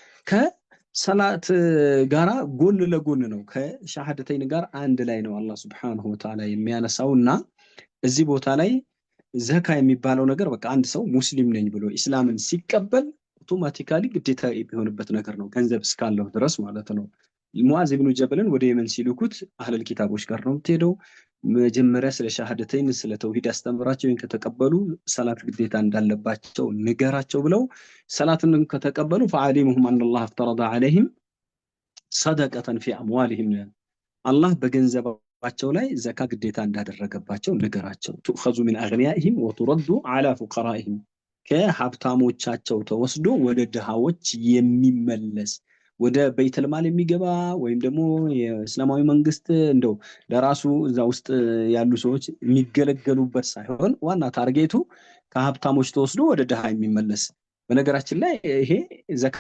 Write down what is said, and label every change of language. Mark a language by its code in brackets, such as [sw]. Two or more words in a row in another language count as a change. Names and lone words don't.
[am] ከሰላት ጋራ ጎን ለጎን ነው ከሻሃደተይን ጋር አንድ ላይ ነው አላህ [ar] سبحانه وتعالى [am] የሚያነሳውና እዚህ ቦታ ላይ ዘካ የሚባለው ነገር በቃ አንድ ሰው ሙስሊም ነኝ ብሎ ኢስላምን ሲቀበል አውቶማቲካሊ ግዴታ የሚሆንበት ነገር ነው ገንዘብ እስካለው ድረስ ማለት ነው። ሙአዝ ኢብኑ ጀበልን ወደ የመን ሲልኩት አህለል ኪታቦች ጋር ነው የምትሄደው መጀመሪያ ስለ ሻሃደተይን ስለ ተውሂድ አስተምራቸው ከተቀበሉ ሰላት ግዴታ እንዳለባቸው ንገራቸው ብለው ሰላትን ከተቀበሉ [ar] فعلمهم ان الله افترض عليهم صدقه في اموالهم [am] አላህ በገንዘባቸው ላይ ዘካ ግዴታ እንዳደረገባቸው ንገራቸው [ar] تؤخذ من اغنيائهم وترد على فقرائهم [am] ከሀብታሞቻቸው ተወስዶ ወደ ድሃዎች የሚመለስ ወደ [ar] بيت المال [am] የሚገባ ወይም ደግሞ የእስላማዊ መንግስት እንደው ለራሱ እዛ ውስጥ ያሉ ሰዎች የሚገለገሉበት ሳይሆን ዋና ታርጌቱ ከሀብታሞች ተወስዶ ወደ ድሃ የሚመለስ። በነገራችን ላይ ይሄ ዘካ